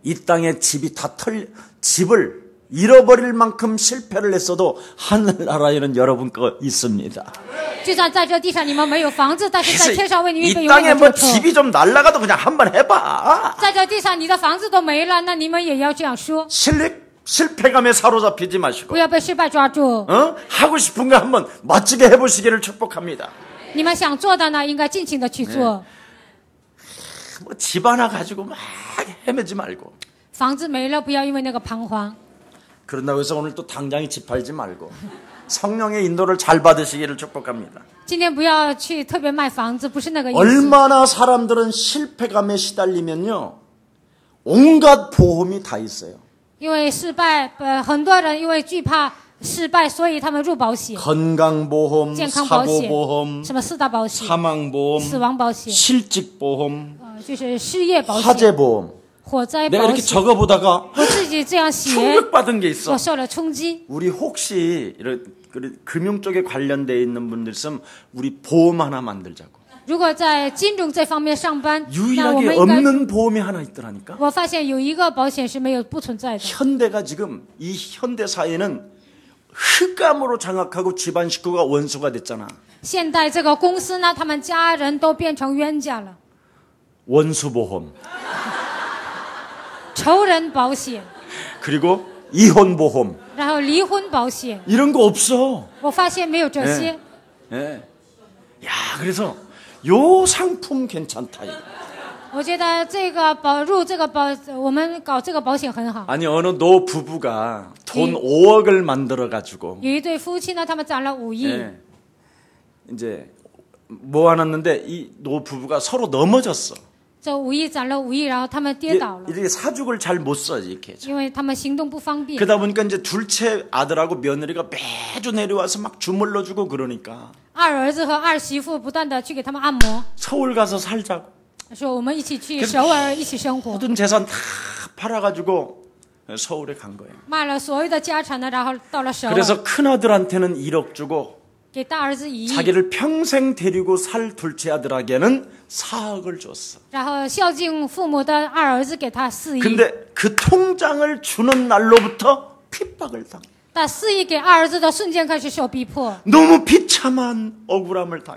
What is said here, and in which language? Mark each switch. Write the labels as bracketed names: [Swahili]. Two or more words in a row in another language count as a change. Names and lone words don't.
[Korean] 이 땅에 집이 다 집을 잃어버릴 만큼 실패를 했어도 하늘나라에는 여러분 거 있습니다. [Chinese] 就算在这地上你们没有房子，但是在 [Korean] 그래서 [Chinese] 天上为你预备 [Korean] 이 [Chinese] 永远 [Korean] 땅에 [Chinese] 的 [Korean] 뭐 [Chinese] 住处。 [Korean] 집이 좀 날아가도 그냥 한번 해봐. [Chinese] 在这地上你的房子都没了，那你们也要这样说， [Korean] 실패감에 사로잡히지 마시고 [Chinese] 不要被失败抓住。 [Korean] 하고 싶은 거 한번 멋지게 해보시기를 축복합니다. [Chinese] 你们想做的呢，应该尽情的去做。 [Korean] 뭐 집 하나 가지고 막 헤매지 말고. [Chinese] 房子没了，不要因为那个彷徨。 [Korean] 그런다고 해서 오늘 또 당장에 집 팔지 말고. 성령의 인도를 잘 받으시기를 축복합니다. [Chinese] 今天不要去特别卖房子，不是那个意思。 [Korean] 얼마나 사람들은 실패감에 시달리면요, 온갖 보험이 다 있어요. [Chinese] 因为失败，很多人因为惧怕失败，所以他们入保险。 [Korean] 건강보험, [Chinese] 健康保险， [Korean] 사고보험, [Chinese] 什么四大保险， [Korean] 사망보험, [Chinese] 死亡保险， [Korean] 실직보험, [Chinese] 就是失业保险， [Korean] 화재보험. [Chinese] 火灾 [Korean] 내가 [Chinese] 保 [Korean] 이렇게 [Chinese] 险。 [Korean] 적어보다가 [Chinese] 我自己这样写， [Korean] 충격받은 게 있어. [Chinese] 我受了冲击。 [Korean] 우리 혹시 이런 금융 쪽에 관련돼 있는 분들 있으면 우리 보험 하나 만들자고. [Chinese] 如果在金融这方面上班，那我 [Korean] 유일하게 [Chinese] 们应该， [Korean] 없는 보험이 하나 있더라니까. [Chinese] 我发现有一个保险是没有不存在的。 [Korean] 현대가 지금 이 현대 사회는 흑암으로 장악하고 집안 식구가 원수가 됐잖아. [Chinese] 现在这个公司呢，他们家人都变成冤家了。 [Korean] 원수보험. [Chinese] 仇人保险， [Korean] 그리고 이혼보험. [Chinese] 然后离婚保险， [Korean] 이런 거 없어. [Chinese] 我发现没有这些。 [Korean] 예. 야, 그래서 요 상품 괜찮다. 이거. [Chinese] 我觉得这个我们搞这个保险很好。 [Korean] 아니 어느 노 부부가 돈 5억을 만들어 가지고 [Chinese] 有一对夫妻呢，他们攒了5亿， [Korean] 예. 이제 모아놨는데 이 노 부부가 서로 넘어졌어. [Chinese] 这5亿攒了5亿，然后他们跌倒了， [Korean] 이렇게 사죽을 잘 못 써 이렇게. [Chinese] 因为他们行动不方便。 [Korean] 그러다 보니까 이제 둘째 아들하고 며느리가 매주 내려와서 막 주물러 주고 그러니까 [Chinese] 二儿子和二媳妇不断的去给他们按摩， [Korean] 서울 가서 살자고. [Chinese] 说我们一起去首尔一起生活， [Korean] 모든 재산 다 팔아가지고 서울에 간 거예요. [Chinese] 卖了所有的家产呢，然后到了首尔， [Korean] 그래서 큰 아들한테는 1억 주고 [Chinese] 给大儿子1亿， [Korean] 자기를 평생 데리고 살 둘째 아들에게는 4억을 줬어. [Chinese] 然后孝敬父母的二儿子给他4亿， [Korean] 근데 그 통장을 주는 날로부터 핍박을 당해. [Chinese] 但4亿给二儿子的瞬间开始受逼迫， [Korean] 너무 비참한 억울함을 당해.